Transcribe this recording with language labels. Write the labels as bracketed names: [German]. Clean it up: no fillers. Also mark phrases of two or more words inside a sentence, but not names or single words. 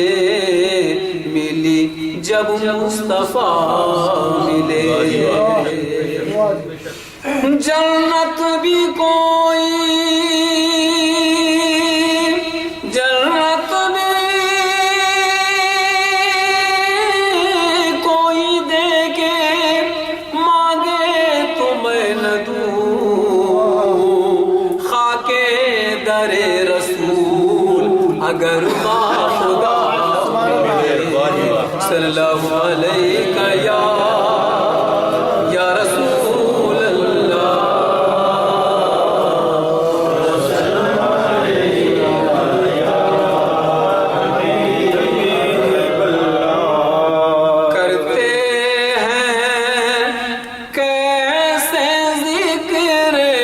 [Urdu] ملی جب مصطفیٰ ملے جنت بھی کوئی دے کے مانگے تو میں نہ دوں خاک در رسول اگر با خدا [Arabic] صلی اللہ علیہ یا رسول اللہ [Urdu] کرتے ہیں کیسے ذکر